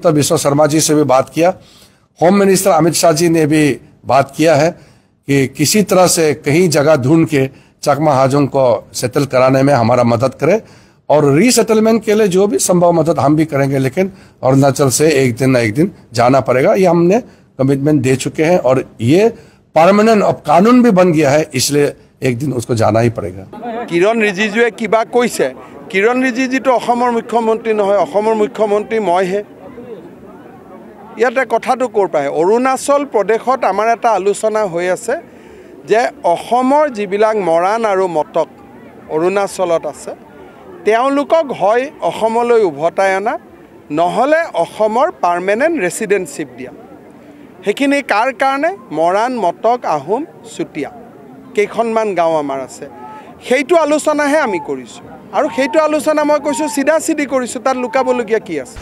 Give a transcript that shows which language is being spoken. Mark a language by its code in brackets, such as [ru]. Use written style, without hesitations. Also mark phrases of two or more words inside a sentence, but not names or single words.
[hi] बिस्वा शर्मा जी से भी बात किया [en] Home Minister [hi] अमित शाह जी ने भी बात किया है कि किसी तरह से कहीं जगह ढूंढ के चकमा हाजों को सेटल कराने में हमारा मदद करे और रीसेटलमेंट के लिए जो भी संभव मदद हम भी करेंगे लेकिन अरुणाचल से एक दिन ना एक दिन जाना पड़ेगा ये हमने कमिटमेंट दे चुके हैं और ये परमानेंट अब कानून भी बन गया है इसलिए एक दिन उसको जाना ही पड़ेगा [as] কিৰণ ৰিজিজুৱে কিবা কৈছে কিৰণ ৰিজিজুটো অসমৰ মুখ্যমন্ত্ৰী নহয় অসমৰ মুখ্যমন্ত্ৰী মইহে ইয়াতে কথাটো ক'ৰ পায় অৰুণাচল প্ৰদেশত আমাৰ এটা আলোচনা হৈ আছে যে অসমৰ যিবিলাক মৰাণ আৰু মটক অৰুণাচলত আছে তেওঁলোকক হয় অসমলৈ উভতাই অনা নহ'লে অসমৰ [en] permanent residentship [as] দিয়া সেইখিনি কাৰ কাৰণে মৰাণ মটক আহোম চুতীয়া কেইখনমান গাঁও আমাৰ আছে সেইটো আলোচনাহে আমি কৰিছোঁ আৰু সেইটো আলোচনা মই কৈছোঁ চিধা চিধি কৰিছোঁ তাত লুকাবলগীয়া কি আছে